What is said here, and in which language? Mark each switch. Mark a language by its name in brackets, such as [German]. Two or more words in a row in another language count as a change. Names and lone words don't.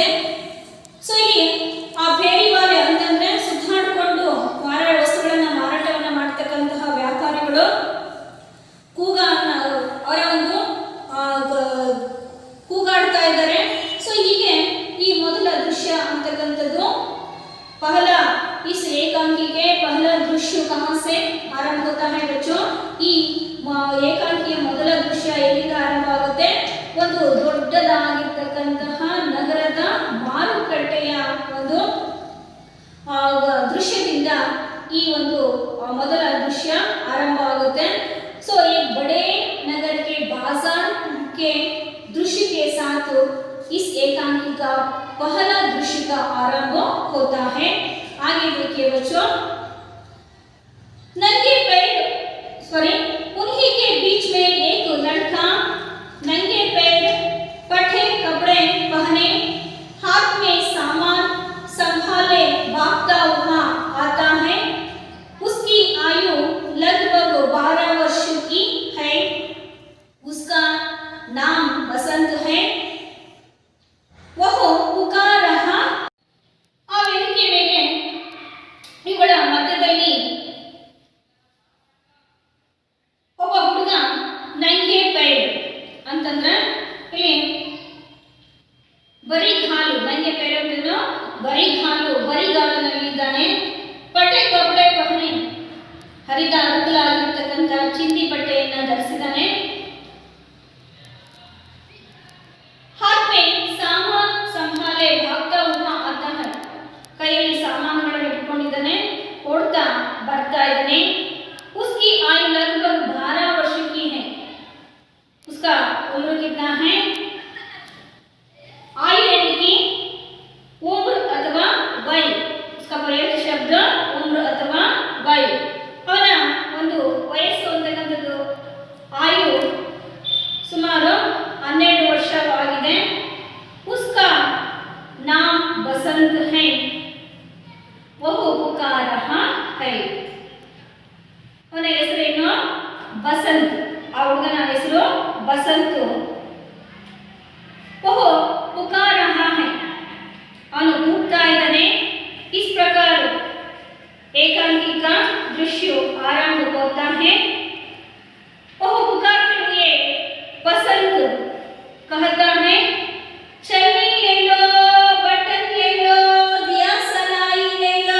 [Kannada] ಸೊ ಇಲ್ಲಿ ಆ ಭೇರಿವಾಲೆ ಅಂತಂದ್ರೆ ಸುತ್ತಾಡಿಕೊಂಡು ವಸ್ತುಗಳನ್ನ ಮಾರಾಟವನ್ನ ಮಾಡ್ತಕ್ಕಂತಹ ವ್ಯಾಪಾರಿಗಳು ಅವರ ಒಂದು ಕೂಗಾಡ್ತಾ ಇದ್ದಾರೆ. ಸೊ ಹೀಗೆ ಈ ಮೊದಲ ದೃಶ್ಯ ಅಂತಕ್ಕಂಥದ್ದು [Hindi] पहला इस एकांकी के पहला दृश्य कहाँ से आरंभ होता है बच्चों? [Kannada] ಈ ಏಕಾಂಕಿಯ ಮೊದಲ ದೃಶ್ಯ ಎಲ್ಲಿಂದ ಆರಂಭ ಆಗುತ್ತೆ? ಒಂದು ದೊಡ್ಡದಾಗಿರ್ತಕ್ಕಂತಹ ನಗರದ ಮಾರುಕಟ್ಟೆಯ ಒಂದು ದೃಶ್ಯದಿಂದ ಈ ಒಂದು ಮೊದಲ ದೃಶ್ಯ ಆರಂಭ ಆಗುತ್ತೆ. [Hindi] सो एक बड़े नगर के बाजार के दृश्य के साथ इस एकांकी का पहला दृश्य का आरंभ होता है. आगे देखिए बच्चों, नंगे पैर उन्हीं के बीच में एक लड़का नंगे पैर, फटे कपड़े पहने, हाथ में सामान संभाले भागता हुआ आता है. उसकी आयु लगभग 12 वर्ष की है. उसका नाम बसंत है. वह पुकार रहा. [Kannada] ಆ ವೇದಿಕೆ ಮೇಲೆ ಇವಳ ಮಧ್ಯದಲ್ಲಿ ಒಬ್ಬ ಹುಡುಗ [Hindi] नंगे पैर [Kannada] ಅಂತಂದ್ರೆ ಇಲ್ಲಿ ಬರಿಗಾಲು, [Hindi] नंगे पैर [Kannada] ಅಂತಂದ್ರೆ ಬರಿಗಾಲಿನಲ್ಲಿ ಇದ್ದಾನೆ. [Hindi] फटे कपड़े पहने, [Kannada] ಹರಿದ ಅರುಕಲಾಗಿರ್ತಕ್ಕಂಥ ಚಿಂದಿ ಬಟ್ಟೆಯನ್ನ ಧರಿಸಿದ್ದಾನೆ. [Hindi] हाथ में सामान संभाले भागता हुआ आता है. [Kannada] ಕೈಯಲ್ಲಿ ಸಾಮಾನುಗಳನ್ನು ಇಟ್ಕೊಂಡಿದ್ದಾನೆ, ಓಡ್ತಾ ಬರ್ತಾ ಇದ್ದಾನೆ. [Hindi] उसकी आयु लगभग 12 वर्ष की है. उसका उम्र कितना है? आयु यानी कि उम्र अथवा वय. उसका प्रयोग शब्द उम्र अथवा वय. [Kannada] ಅವನ ಒಂದು ವಯಸ್ಸು ಅಂತಕ್ಕಂಥದ್ದು ಆಯು ಸುಮಾರು 12 ವರ್ಷವಾಗಿದೆ. [Hindi] उसका नाम बसंत है. वह पुकार रहा है. [Kannada] ಅವನ ಹೆಸರೇನು? ಬಸಂತ್. ಆ ಹುಡುಗನ ಹೆಸರು ಬಸಂತ್. [Hindi] वह पुकार रहा है. [Kannada] ಅವನು ಕೂಗ್ತಾ ಇದ್ದಾನೆ. [Hindi] इस प्रकार एकांकी का दृश्य आरंभ होता है. वह पुकारते हुए बसंत कहता है, चलनी ले लो, बटन ले लो, दिया सलाई ले लो.